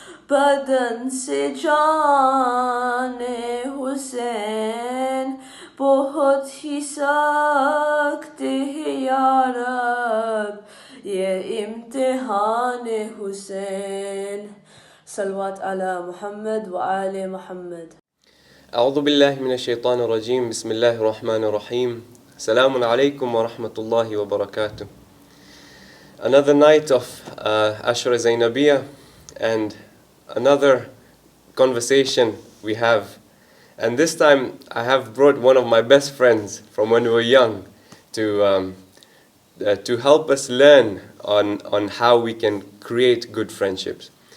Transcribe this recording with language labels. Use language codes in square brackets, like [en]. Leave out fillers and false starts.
[hi] बदन से जाने हुसैन बहुत ही सख्त है या रब ये इम्तिहान हुसैन सलवात अला मुहम्मद व आले Muhammad [ar] أعوذ بالله من الشيطان الرجيم بسم الله الرحمن الرحيم السلام عليكم ورحمة الله وبركاته. [en] Another night of Ashra Zainabiyya and another conversation we have, and this time I have brought one of my best friends from when we were young to help us learn on how we can create good friendships.